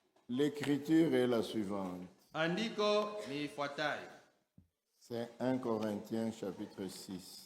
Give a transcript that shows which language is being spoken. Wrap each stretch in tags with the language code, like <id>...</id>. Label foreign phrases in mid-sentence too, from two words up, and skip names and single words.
<fr>L'écriture est la suivante.</fr> <sw>Andiko ni ifuatayo.</sw> <fr>C'est 1 Corinthiens chapitre 6.</fr>